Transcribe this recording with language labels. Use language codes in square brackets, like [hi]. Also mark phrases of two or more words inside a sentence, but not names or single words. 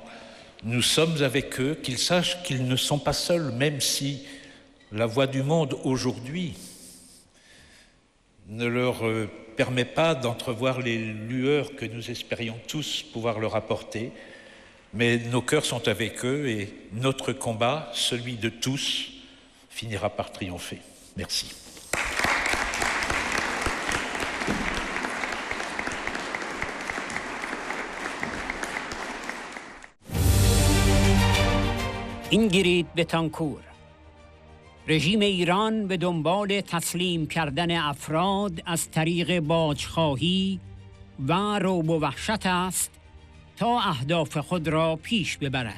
[fr] Nous sommes avec eux, qu'ils sachent qu'ils ne sont pas seuls, même si la voix du monde aujourd'hui ne leur permet pas d'entrevoir les lueurs que nous espérions tous pouvoir leur apporter, mais nos cœurs sont avec eux et notre combat, celui de tous, finira par triompher. Merci. [fa] اینگرید بتانکور. رژیم ایران به دنبال تسلیم کردن افراد از طریق باجخواهی و رعب و وحشت است تا اهداف خود را پیش ببرد.